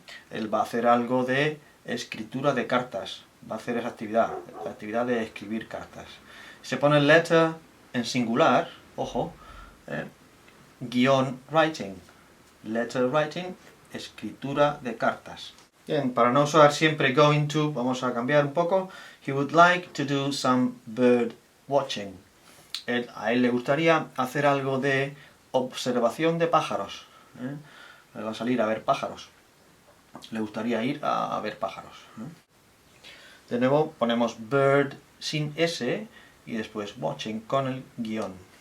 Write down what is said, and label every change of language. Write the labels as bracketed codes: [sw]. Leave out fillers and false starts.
[es] Él va a hacer algo de escritura de cartas, va a hacer esa actividad, la actividad de escribir cartas. Se pone letter en singular, ojo, guión writing, letter writing, escritura de cartas. Bien, para no usar siempre going to, vamos a cambiar un poco. [en] He would like to do some bird watching. [es] A él le gustaría hacer algo de observación de pájaros. Va a salir a ver pájaros. Le gustaría ir a ver pájaros. De nuevo ponemos bird sin S y después watching con el guión.